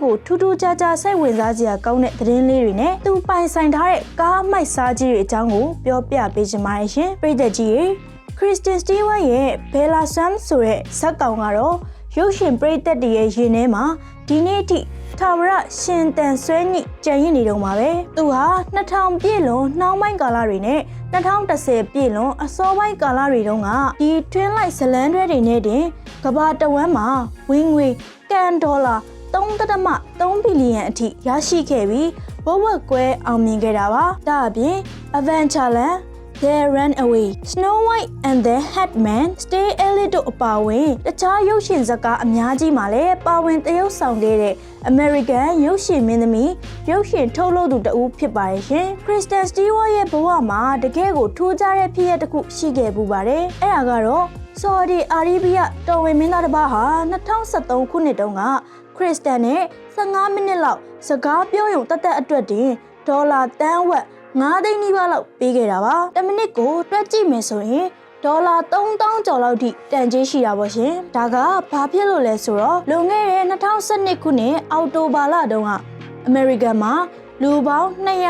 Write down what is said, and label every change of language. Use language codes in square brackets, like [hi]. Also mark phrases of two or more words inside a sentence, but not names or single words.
[my] ကိုထူးထူးခြားခြားစိတ်ဝင်စားစရာကောင်းတဲ့သတင်းလေးတွေနဲ့သူပိုင်ဆိုင်ထားတဲ့ကားမိုက်စားကြီးတွေအကြောင်းကိုပြောပြပေးချင်ပါတယ်ရှင်ပရိသတ်ကြီး Kristen Stewart ရဲ့ Bella Swan ဆိုတဲ့ဇာတ်ကောင်ကတော့ရုပ်ရှင်ပရိသတ်တွေရဲ့ရင်ထဲမှာဒီနေ့ထိထာဝရရှင်တန်ဆွဲညစ်ကြံရည်နေတော့မှာပဲသူဟာ2000ပြည့်လွန်နှောင်းပိုင်းကာလတွေနဲ့2010ပြည့်လွန်အစောပိုင်းကာလတွေတုန်းကဒီ Twin Light ဇလန်းတွဲတွေနဲ့တင်ကမ္ဘာတဝန်းမှာဝင်ငွေကန်ဒေါ်လာ 3.3 ဘီလီယံအထိရရှိခဲ့ပြီးဝက်ဝက်ကွဲအောင်မြင်ခဲ့တာပါဒါအပြင် Adventureland They Ran Away, Snow White and the Headman, Stay Elite တို့အပါအဝင်တခြားရုပ် ရှင်ဇာတ်ကားအများကြီးမှာလည်းပါဝင်သရုပ်ဆောင်ခဲ့တဲ့ American ရုပ်ရှင်မင်းသမီးရုပ်ရှင်ထုတ်လုပ်သူတဦးဖြစ်ပါတယ်ရှင် ။ Kristen Stewart ရဲ့ဘဝမှာတကယ်ကိုထူးခြားတဲ့ဖြစ်ရပ်တစ်ခုရှိခဲ့ပူပါတယ်။အဲ့ဒါကတော့ Saudi Arabia တော်ဝင်မင်းသားတစ်ပါးဟာ2013ခုနှစ်တုန်းက Kristen နဲ့15မိနစ်လောက်စကားပြောရုံတက်အတွက်တင်ဒေါ်လာတန်းဝက်9 သိန်းနီးပါးလောက်ပေးခဲ့တာပါ10မိနစ်ကိုတွက်ကြည့်မယ်ဆိုရင်ဒေါ်လာ3000ကျော်လောက်ထိတန်ကြေးရှိတာပေါ့ရှင်ဒါကဘာဖြစ်လို့လဲဆိုတော့လွန်ခဲ့တဲ့2012ခုနှစ်အောက်တိုဘာလတုန်းကအမေရိကန်မှာလူပေါင်း